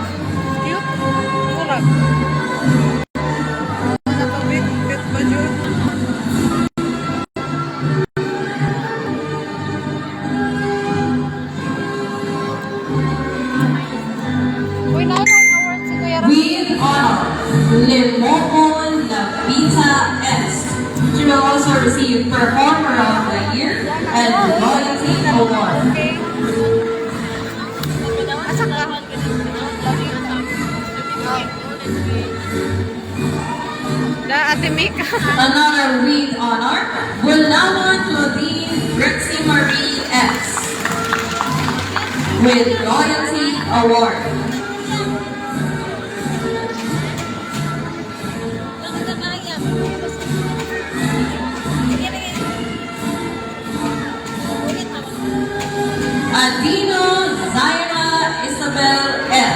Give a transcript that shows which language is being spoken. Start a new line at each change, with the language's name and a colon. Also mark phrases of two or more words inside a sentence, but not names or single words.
Filipino: Nakabit ba yun? Uy, naunang award si Kuya Ram.
English: With honor, Limon Lapita S. She will also receive Performer of the Year and Loyalty Award.
Cebuano: Asa ka?
Waray: Da Ate Mika.
English: Another with honor, Willamon Claudine Brixie Marie S. With Loyalty Award. Adino Zaira Isabel F.